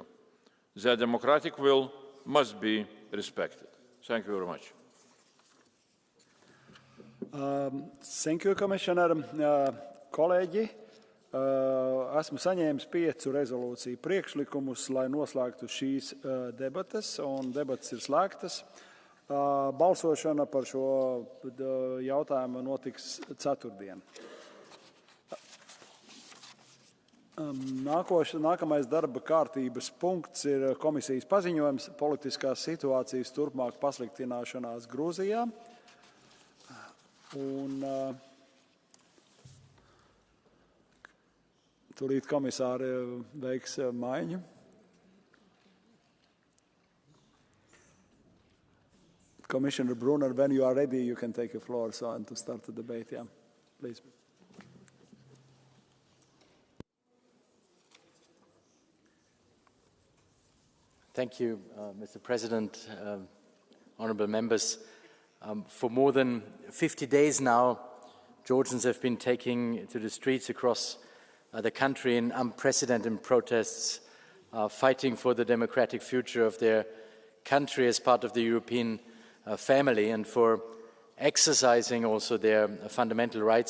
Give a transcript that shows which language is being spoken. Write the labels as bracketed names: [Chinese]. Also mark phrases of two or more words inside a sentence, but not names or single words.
[English] Their democratic will must be respected. Thank you very much. Thank you, Commissioner. [Latvian] Kolēģi, esmu saņēmis 5 rezolūciju priekšlikumus, lai noslēgtu šīs debates, un debates ir slēgtas. Balsošana par šo jautājumu notiks ceturtdien. Nākamais darba kārtības punkts ir komisijas paziņojums politiskās situācijas turpmāk pasliktināšanās Grūzijā. Un tūlīt komisāri veiks maiņu. [English] Commissioner Brunner, when you are ready, you can take the floor and to start the debate. Yeah, please. Thank you, Mr. President, honourable members. For more than 50 days now, Georgians have been taking to the streets across the country in unprecedented protests, fighting for the democratic future of their country as part of the European family, and for exercising also their fundamental rights.